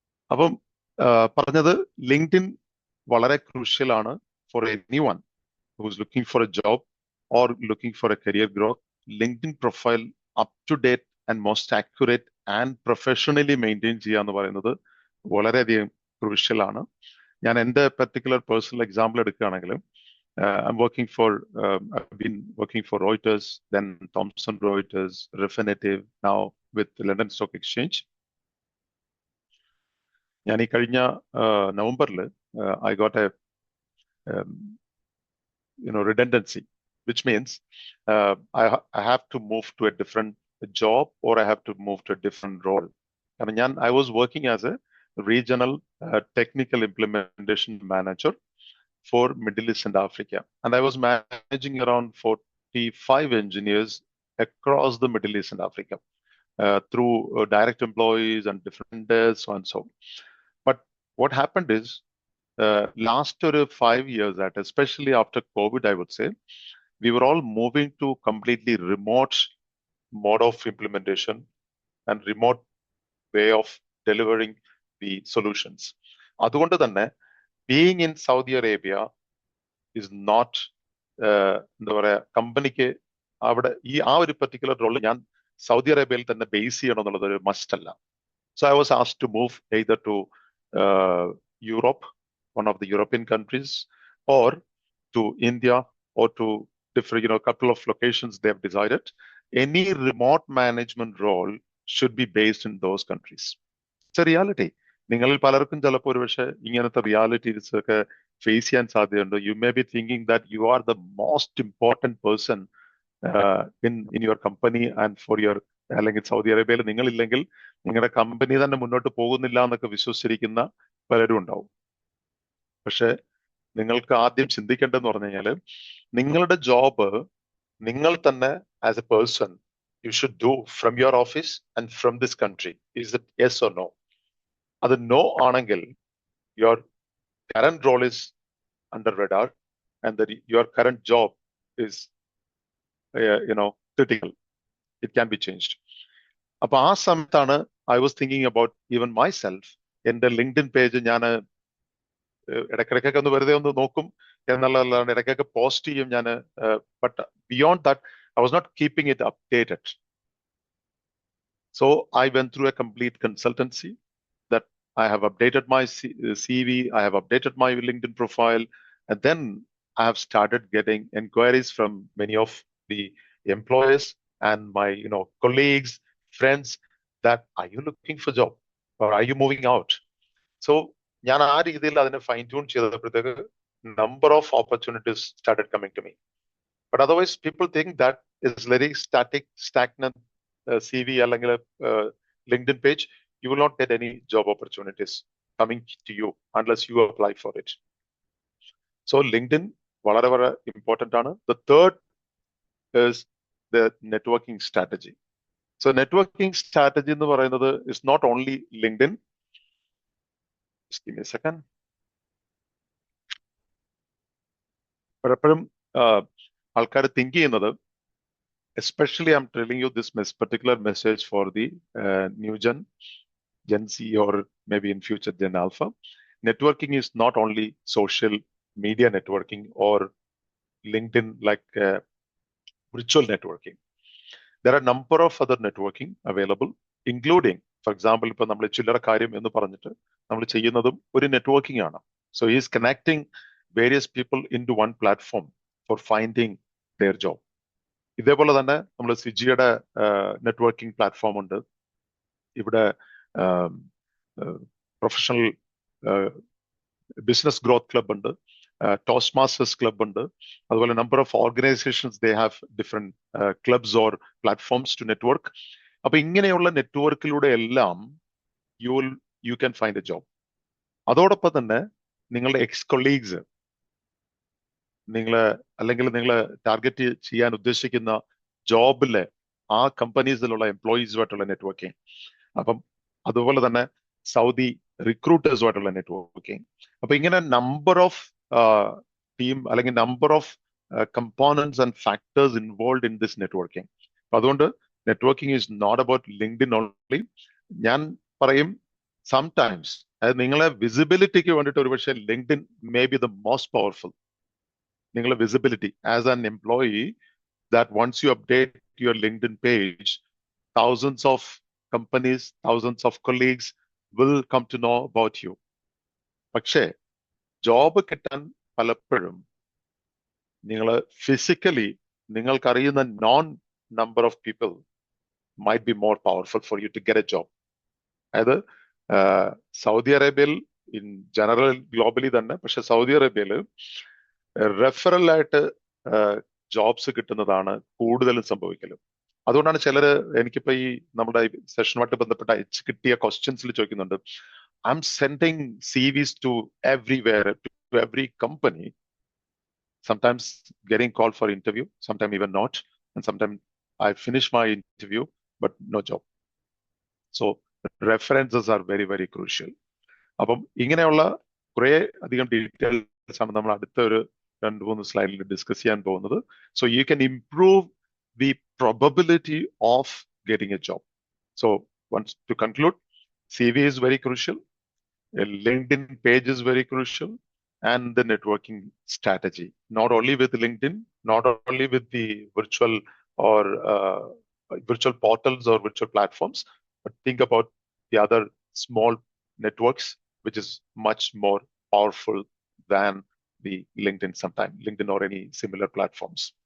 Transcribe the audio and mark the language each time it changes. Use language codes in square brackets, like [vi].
[ml] അപ്പം പറഞ്ഞത് [en] LinkedIn വളരെ crucial ആണ് for anyone who's looking for a job or looking for a career growth. LinkedIn profile up to date and most accurate and professionally [ml] maintain ചെയ്യുക എന്ന് പറയുന്നത് വളരെയധികം crucial ആണ്. ഞാൻ എൻ്റെ particular personal example എടുക്കുകയാണെങ്കിലും, [en] I'm working for, I've been working for Reuters, then Thomson Reuters, Refinitiv, now with the London Stock Exchange. [ml] ഞാൻ ഈ കഴിഞ്ഞ നവംബറിൽ [en] I got a redundancy, which means I have to move to a different job or I have to move to a different role. I was working as a regional technical implementation manager for Middle East and Africa, and I was managing around 45 engineers across the Middle East and Africa through direct employees and different so and so. But what happened is, last 5 years, that especially after COVID, I would say, we were all moving to completely remote mode of implementation and remote way of delivering the solutions. [ml] അതുകൊണ്ട് തന്നെ [en] being in Saudi Arabia is not [ml] എന്താ പറയാ, കമ്പനിക്ക് അവിടെ ആ ഒരു particular role ഞാൻ Saudi അറേബ്യയിൽ തന്നെ ബേസ് ചെയ്യണം എന്നുള്ളത് ഒരു മസ്റ്റ് അല്ല. [en] So I was asked to move either to Europe, one of the European countries, or to India, or to different, couple of locations they have decided. Any remote management role should be based in those countries. It's a reality. [ml] നിങ്ങളിൽ പലർക്കും ചിലപ്പോൾ ഒരു പക്ഷേ ഇങ്ങനത്തെ realities ഒക്കെ face ചെയ്യാൻ സാധ്യതയുണ്ട്. [en] you may be thinking that you are the most important person in your company and for your, [ml] അല്ലെങ്കിൽ സൗദി അറേബ്യയിൽ നിങ്ങളില്ലെങ്കിൽ നിങ്ങളുടെ കമ്പനി തന്നെ മുന്നോട്ട് പോകുന്നില്ല എന്നൊക്കെ വിശ്വസിച്ചിരിക്കുന്ന പലരും ഉണ്ടാവും. പക്ഷെ നിങ്ങൾക്ക് ആദ്യം ചിന്തിക്കേണ്ടതെന്ന് പറഞ്ഞു കഴിഞ്ഞാൽ, നിങ്ങളുടെ ജോബ് നിങ്ങൾ തന്നെ [en] As a person you should do from your office and from this country. Is it yes or no? [ml] അത് നോ ആണെങ്കിൽ [en] Your current role is under radar and your current job is critical. It can be changed. [ml] അപ്പൊ ആ സമയത്താണ് [en] I was thinking about even myself. [ml] എന്റെ LinkedIn page ഞാൻ ഇടയ്ക്കിടയ്ക്കൊക്കെ ഒന്ന് വെറുതെ ഒന്ന് നോക്കും എന്നുള്ളതല്ലാണ്ട് ഇടയ്ക്കൊക്കെ പോസ്റ്റ് ചെയ്യും ഞാൻ. [en] But beyond that I was not keeping it updated. So I went through a complete consultancy that I have updated my CV, I have updated my LinkedIn profile, and then I have started getting inquiries from many of the employers and my colleagues, friends, that are you looking for job or are you moving out? So [ml] ഞാൻ ആ രീതിയിൽ അതിനെ fine tune ചെയ്തപ്പോഴത്തേക്ക് [en] number of opportunities started coming to me. But otherwise people think that is very stagnant CV [ml] അല്ലെങ്കിൽ [en] LinkedIn page. You will not get any job opportunities coming to you unless you apply for it. [ml] So LinkedIn വളരെ വളരെ important ആണ്. [en] The third is the networking strategy. So networking strategy [ml] എന്ന് പറയുന്നത് [en] is not only LinkedIn. Just give me a second. [ml] പലപ്പോഴും ആൾക്കാർ think ചെയ്യുന്നത്, [en] especially I'm telling you this particular message for the new Gen Z or maybe in future Gen Alpha. Networking is not only social media networking or LinkedIn like virtual networking. There are a number of other networking available, including, for example, [ml] ഇപ്പോൾ നമ്മൾ ചില്ലറ കാര്യം എന്ന് പറഞ്ഞിട്ട് നമ്മൾ ചെയ്യുന്നതും ഒരു networking ആണ്. [en] So he is connecting various people into one platform for finding their job. [ml] ഇതേപോലെ തന്നെ നമ്മൾ സ്വിജിയുടെ നെറ്റ്വർക്കിംഗ് പ്ലാറ്റ്ഫോം ഉണ്ട്. ഇവിടെ പ്രൊഫഷണൽ ബിസിനസ് ഗ്രോത്ത് ക്ലബ് ഉണ്ട്, ടോസ്റ്റ് മാസ്റ്റേഴ്സ് ക്ലബ് ഉണ്ട്. അതുപോലെ [en] Number of organisations they have different clubs or platforms to network. [ml] അപ്പൊ ഇങ്ങനെയുള്ള നെറ്റ്വർക്കിലൂടെ എല്ലാം [en] You can find a job. [ml] അതോടൊപ്പം തന്നെ നിങ്ങളുടെ [en] ex colleagues, [ml] അല്ലെങ്കിൽ നിങ്ങൾ ടാർഗറ്റ് ചെയ്യാൻ ഉദ്ദേശിക്കുന്ന ജോബിലെ ആ കമ്പനീസിലുള്ള എംപ്ലോയീസുമായിട്ടുള്ള നെറ്റ്വർക്കിംഗ്. അപ്പം അതുപോലെ തന്നെ സൗദി റിക്രൂട്ടേഴ്സുമായിട്ടുള്ള നെറ്റ്വർക്കിംഗ്. അപ്പൊ ഇങ്ങനെ [en] Number of team അല്ലെങ്കിൽ number of components and factors involve in this networking. അപ്പൊ അതുകൊണ്ട് networking is not about LinkedIn only. [ml] ഞാൻ പറയും [en] sometimes [ml] അതായത് നിങ്ങളെ വിസിബിലിറ്റിക്ക് വേണ്ടിയിട്ട് ഒരുപക്ഷെ [en] LinkedIn may be the most powerful. [ml] നിങ്ങളുടെ visibility [en] As an employee, that once you update your LinkedIn page, thousands of companies, thousands of colleagues will come to know about you. [ml] പക്ഷേ job കിട്ടാൻ പലപ്പോഴും നിങ്ങൾ physically നിങ്ങൾക്കറിയുന്ന [en] Known number of people might be more powerful for you to get a job. [ml] അതായത് Saudi അറേബ്യയിൽ [en] in general globally [ml] തന്നെ, പക്ഷെ Saudi അറേബ്യയിൽ referral ആയിട്ട് ജോബ്സ് കിട്ടുന്നതാണ് കൂടുതലും സംഭവിക്കലും. അതുകൊണ്ടാണ് ചിലര് എനിക്കിപ്പോ ഈ നമ്മുടെ സെഷനുമായിട്ട് ബന്ധപ്പെട്ട കിട്ടിയ ക്വസ്റ്റ്യൻസിൽ ചോദിക്കുന്നുണ്ട്, [en] I am sending CVs to everywhere, to every company, sometimes getting called for interview, sometimes even not, and sometimes I finish my interview but no job. So references are very very crucial. [ml] അപ്പം ഇങ്ങനെയുള്ള കുറെ അധികം details ആണ് നമ്മൾ അടുത്ത ഒരു [en] 2-3 സ്ലൈഡിൽ [ml] discuss ചെയ്യാൻ പോകുന്നത്. [en] So you can improve the probability of getting a job. So once to conclude, CV is very crucial, a LinkedIn page is very crucial, and the networking strategy, not only with LinkedIn, not only with the virtual or virtual portals or virtual platforms, but think about the other small networks, which is much more powerful than the LinkedIn sometimes, LinkedIn or any similar platforms.